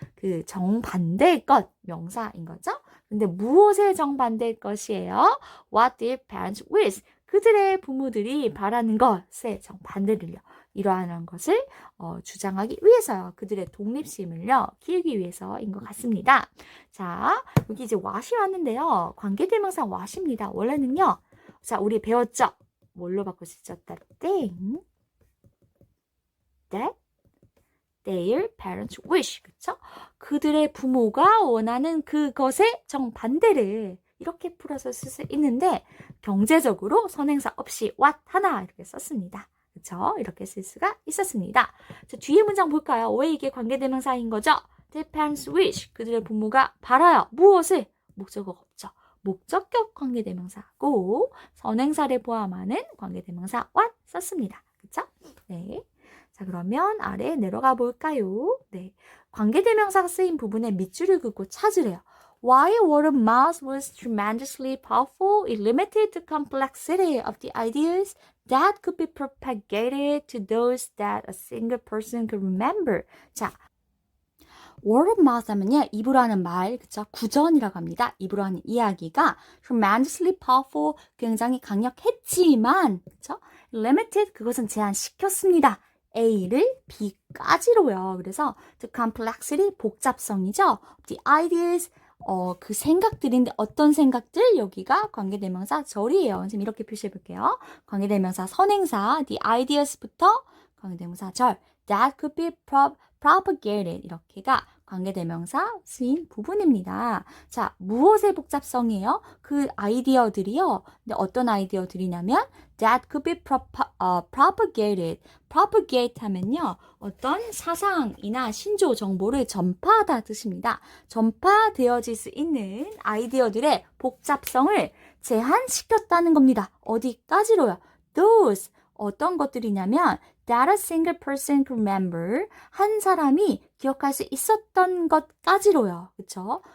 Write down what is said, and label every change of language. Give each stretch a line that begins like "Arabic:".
Korean: 그 정반대의 것 명사인 거죠. 근데 무엇의 정반대의 것이에요?
English: What their parents wish.
Korean: 그들의 부모들이 바라는 것의 정반대를요. 이러한 것을 주장하기 위해서요. 그들의 독립심을요. 키우기 위해서인 것 같습니다. 자, 여기 이제 what이 왔는데요. 관계대명사 what입니다. 원래는요. 자, 우리 배웠죠? 뭘로 바꿀 수 있죠?
English: That thing that their parents wish.
Korean: 그쵸? 그들의 부모가 원하는 그것의 정반대를 이렇게 풀어서 쓸 수 있는데 경제적으로 선행사 없이 what 하나 이렇게 썼습니다. 그쵸? 이렇게 쓸 수가 있었습니다. 자, 뒤에 문장 볼까요? 왜 이게 관계대명사인 거죠?
English: Their parents wish.
Korean: 그들의 부모가 바라요. 무엇을? 목적어가 없죠. 목적격 관계대명사고 선행사를 포함하는 관계대명사 what 썼습니다. 그쵸? 네. 자, 그러면 아래 내려가 볼까요? 네. 관계대명사가 쓰인 부분에 밑줄을 긋고 찾으래요.
English: While word of mouth was tremendously powerful, it limited the complexity of the ideas that could be propagated to those that a single person could remember.
Korean: 자, word of mouth 하면요. 입으로 하는 말, 그쵸? 구전이라고 합니다. 입으로 하는 이야기가 tremendously powerful, 굉장히 강력했지만, 그쵸? limited, 그것은 제한시켰습니다. A를 B까지로요. 그래서 the complexity, 복잡성이죠. The ideas, 그 생각들인데 어떤 생각들? 여기가 관계대명사 절이에요. 선생님 이렇게 표시해 볼게요. 관계대명사 선행사 the ideas부터 관계대명사 절 that could be propagated 이렇게가 관계대명사 쓰인 부분입니다. 자, 무엇의 복잡성이에요? 그 아이디어들이요. 근데 어떤 아이디어들이냐면
English: that could be propagated.
Korean: propagate 하면요. 어떤 사상이나 신조 정보를 전파하다 뜻입니다. 전파되어질 수 있는 아이디어들의 복잡성을 제한시켰다는 겁니다. 어디까지로요? Those 어떤 것들이냐면
English: that a single person could remember
Korean: 한 사람이 기억할 수 있었던 것까지로요. 그쵸?